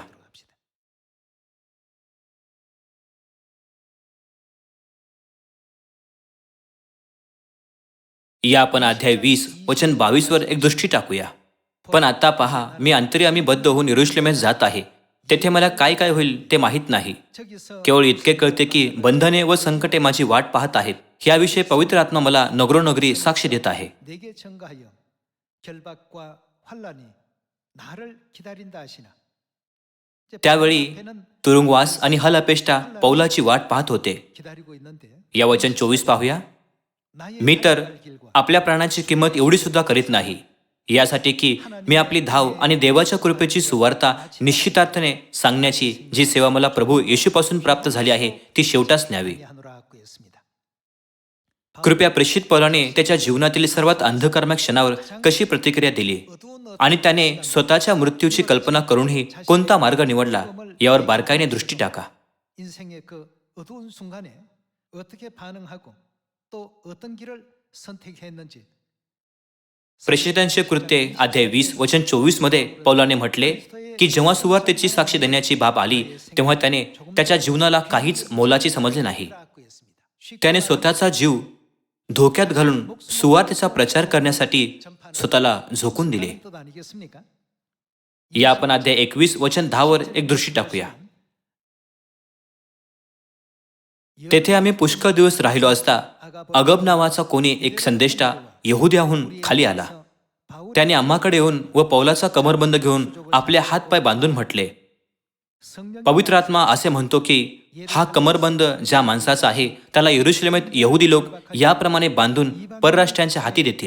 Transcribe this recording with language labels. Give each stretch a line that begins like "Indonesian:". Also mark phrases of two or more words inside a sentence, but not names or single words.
Korean: 합시다.
Marathi: या आपण अध्याय 20 वचन 22 वर एक दृष्टी टाकूया. पण आता पहा, मी अंतर्यामी बद्ध होऊन यरूशलेमेस जात आहे. तेथे मला काय काय होईल ते माहीत नाही.
Korean: 저기서
Marathi: केवळ इतके कळते की बंधने व संकटे माझी वाट पाहत आहेत. याविषयी पवित्र आत्मा मला नगरोनगरी साक्ष देत आहे.
Korean: 내게 청가하여 결박과 환란이 나를 기다린다 하시나.
Marathi: त्यावेळी तुरुंगवास आणि हलअपेष्टा पौलाची वाट पाहत होते.
Korean: 기다리고 있는데
Marathi: या वचन 24 पाहूया.
Korean: 나의
Marathi: मी तर
Korean: 갈 길과
Marathi: आपल्या प्राणाची किंमत एवढी सुद्धा करीत नाही, यासाठी की मी आपली धाव आणि देवाच्या कृपेची सुवार्ता निश्चितार्थाने सांगण्याची जी सेवा मला प्रभू येशूपासून प्राप्त झाली आहे ती शेवटास न्यावी.
Korean: 하노라고 했습니다.
Marathi: कृपया प्रेषित पौलाने त्याच्या जीवनातील सर्वात अंधकारमय क्षणावर कशी प्रतिक्रिया दिली आणि त्याने स्वतःच्या मृत्यूची कल्पना करूनही कोणता मार्ग निवडला यावर बारकाईने दृष्टी टाका.
Korean: 인생의 그 어두운 순간에 어떻게 반응하고 또 어떤 길을 선택했는지
Marathi: प्रेषितांचे कृत्ये अध्याय 20 वचन 24 मध्ये पौलाने म्हटले की जेव्हा सुवार्तेची साक्ष देण्याची बाब आली तेव्हा त्याने त्याच्या जीवनाला काहीच मोलाची समजले नाही. त्याने स्वतःचा जीव धोक्यात घालून सुवार्तेचा प्रचार करण्यासाठी स्वतःला झोकून दिले.
Korean: 뜻 아니겠습니까?
Marathi: या आपण अध्याय 21 वचन 10 वर एक दृष्टी टाकूया. तेथे आम्ही पुष्कळ दिवस राहिलो असता अगब नावाचा कोणी एक संदेष्टा यहुद्याहून खाली आला. त्याने आम्हाकडे येऊन व पौलाचा कमरबंद घेऊन आपले हातपाय बांधून म्हटले, पवित्र आत्मा असे म्हणतो की हा कमरबंद ज्या माणसाचा आहे त्याला यरुशलेमेत यहुदी लोक याप्रमाणे बांधून परराष्ट्रांच्या हाती देतील.